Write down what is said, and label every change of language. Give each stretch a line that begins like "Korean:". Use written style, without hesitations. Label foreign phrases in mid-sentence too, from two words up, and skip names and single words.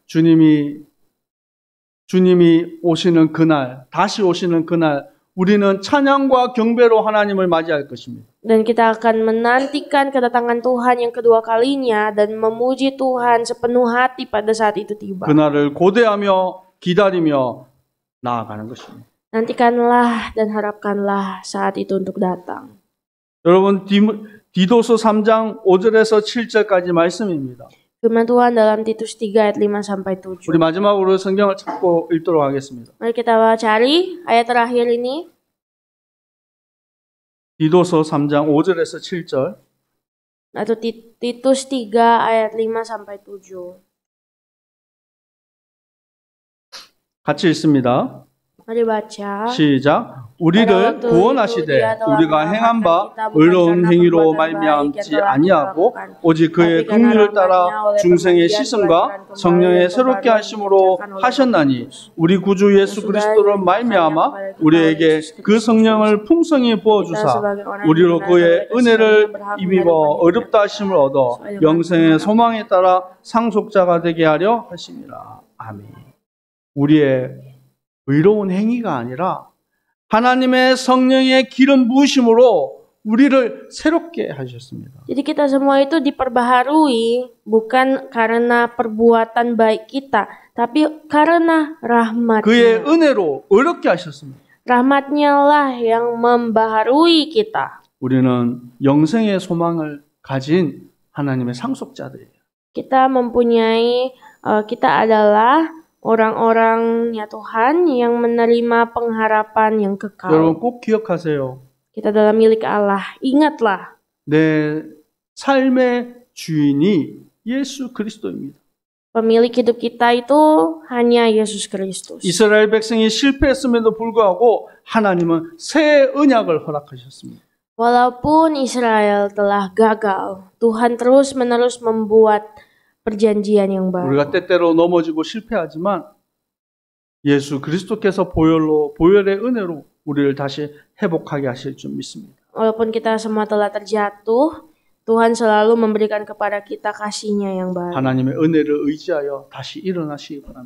Korean: 주님이 오시는 그날, 다시 오시는 그날 우리는 찬양과 경배로 하나님을 맞이할 것입니다.
Indonesian: Dan kita akan menantikan kedatangan Tuhan yang kedua kalinya dan memuji Tuhan sepenuh hati pada saat itu tiba.
Korean: 그날을 고대하며 기다리며 나아가는 것입니다.
Indonesian: Nantikanlah dan harapkanlah saat itu untuk datang.
Korean: 여러분, 디도서 3장 5절에서 7절까지 말씀입니다.
Indonesian: Firman Tuhan dalam Titus 3 ayat 5 sampai 7.
Korean: 우리 마지막으로 성경을 찾고 읽도록 하겠습니다.
Indonesian: Mari kita cari ayat terakhir ini.
Korean: 디도서 3장 5절에서 7절.
Indonesian: Atau Titus 3 ayat 5 sampai 7.
Korean: 같이 읽습니다.
Indonesian: Mari baca.
Korean: 시작. 우리를 구원하시되 우리가 행한 바 의로운 행위로 말미암지 아니하고 오직 그의 긍휼을 따라 중생의 시선과 성령의 새롭게 하심으로 하셨나니 우리 구주 예수 그리스도로 말미암아 우리에게 그 성령을 풍성히 부어주사 우리로 그의 은혜를 입어 어렵다 하심을 얻어 영생의 소망에 따라 상속자가 되게 하려 하심이라. 아멘. 우리의 의로운 행위가 아니라 하나님의 성령의 기름 부으심으로 우리를 새롭게 하셨습니다.
Indonesian: Jadi kita semua itu diperbaharui bukan karena perbuatan baik kita, tapi karena rahmat.
Korean: 그의 은혜로 어렵게 하셨습니다.
Indonesian: Rahmatnya lah yang membaharui kita.
Korean: 우리는 영생의 소망을 가진 하나님의 상속자들이에요.
Indonesian: Kita adalah orang-orangnya Tuhan yang menerima pengharapan yang kekal.
Korean: 여러분 꼭 기억하세요.
Indonesian: Kita adalah milik Allah. Ingatlah.
Korean: 내 삶의 주인이 예수 그리스도입니다.
Indonesian: Pemilik hidup kita itu hanya Yesus Kristus.
Korean: 이스라엘 백성이 실패했음에도 불구하고 하나님은 새 언약을 허락하셨습니다.
Indonesian: Walaupun Israel telah gagal, Tuhan terus-menerus membuat perjanjian yang baru.
Korean: 우리가 때때로 넘어지고 실패하지만 예수 그리스도께서 보혈의 은혜로 우리를 다시 회복하게 하실 줄 믿습니다.
Indonesian: Walaupun kita semua telah terjatuh, Tuhan selalu memberikan kepada kita kasih-Nya yang baru.
Korean: 하나님의 은혜를 의지하여 다시 일어나시기 바랍니다.